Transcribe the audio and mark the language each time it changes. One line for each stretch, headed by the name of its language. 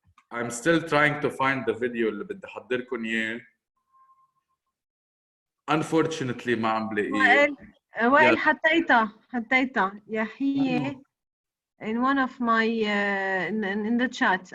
English: I'm still trying to find the video
Arabic: اللي بدي أحضركم إياه. Unfortunately ما عم بلاقيه. وائل حطيتها يا هي
English: in one of my in the chat.